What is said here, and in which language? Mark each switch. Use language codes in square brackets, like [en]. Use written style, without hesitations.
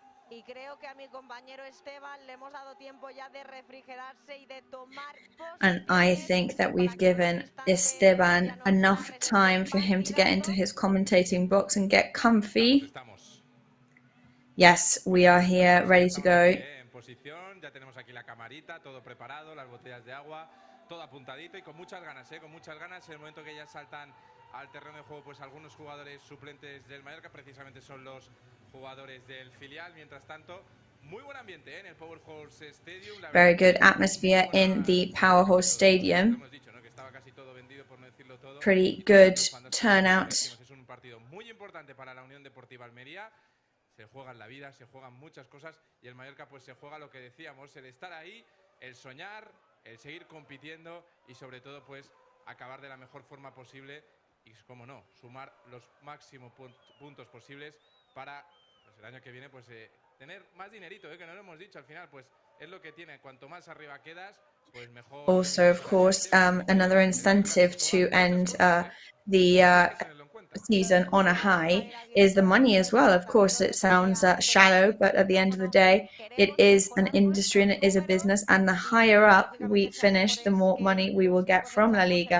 [es] Y creo que a mi compañero Esteban le hemos dado tiempo ya de refrigerarse y de tomar. [en] And I think that we've given Esteban enough time for him to get into his commentating box and get comfy. Yes, we are here, ready to go. [es] En posición, ya tenemos aquí la camarita, todo preparado, las botellas de agua, todo apuntadito y con muchas ganas, con muchas ganas. En el momento que ya saltan al terreno de juego, pues algunos jugadores suplentes del Mallorca, precisamente son los jugadores del filial. Mientras tanto, muy buen ambiente en el Powerhouse Stadium. [en] Very good atmosphere in the Powerhouse Stadium. [es] Hemos dicho, ¿no?, que estaba casi todo vendido, por no decirlo todo. [en] pretty good turnout. [es] Es un partido muy importante para la Unión Deportiva Almería. Se juegan la vida, se juegan muchas cosas y el Mallorca pues se juega lo que decíamos, el estar ahí, el soñar, el seguir compitiendo y sobre todo pues acabar de la mejor forma posible y, como no, sumar los máximos puntos posibles para pues, el año que viene pues tener más dinerito, que no lo hemos dicho al final, pues es lo que tiene, cuanto más arriba quedas, pues mejor. [en] Also, of course, another incentive to end the season on a high is the money as well. Of course, it sounds shallow, but at the end of the day, it is an industry and it is a business. And the higher up we finish, the more money we will get from La Liga.